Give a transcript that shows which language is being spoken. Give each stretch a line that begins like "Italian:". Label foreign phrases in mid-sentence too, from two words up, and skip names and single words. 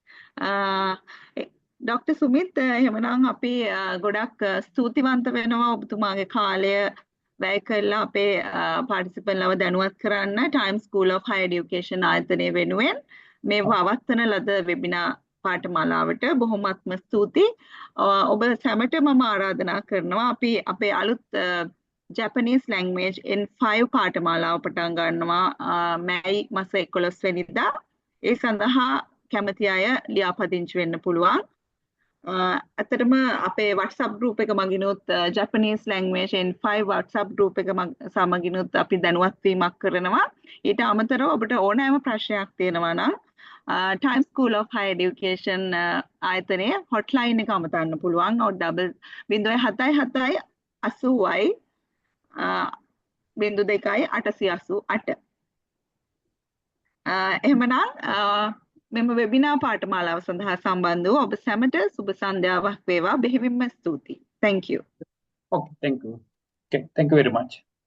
Sinhala: ඩොක්ටර් සුමිත් එහෙමනම් අපි ගොඩක් ස්තුතිවන්ත වෙනවා ඔබතුමාගේ කාලය වැය කරලා අපේ පාටිසිපන්ට්ලව දැනුවත් කරන්න Time School of Higher Education ආයතනය වෙනුවෙන් මේ පවත්වන ලද වෙබිනා පාඨමාලාවට බොහොමත්ම ස්තුතියි. ඔබ සැමට මම ආරාධනා කරනවා අපි අපේ අලුත් Japanese language in 5 පාඨමාලාව පටන් ගන්නවා මැයි මාස 11 වෙනිදා. ඒ සඳහා කැමති අය ලියාපදිංචි වෙන්න පුළුවන්. අතරම අපේ WhatsApp group එක මගිනුත් Japanese language in 5 WhatsApp group එක සමගිනුත් අපි දැනුවත් වීමක් කරනවා. ඊට අමතරව ඔබට ඕනෑම ප්‍රශ්නයක් තියෙනවා නම් Time School of Higher Education ආයතනයේ hotline එක අමතන්න පුළුවන්. 077 80යි 0288. එහෙමනම් මෙම වෙබිනා පාඨමාලාව සඳහා සම්බන්ධ වූ ඔබ සැමට සුබ සන්ධ්‍යාවක් වේවා. බෙහෙවින්ම ස්තුතියි.
English: Thank you. Okay, thank you. Okay, thank you very much.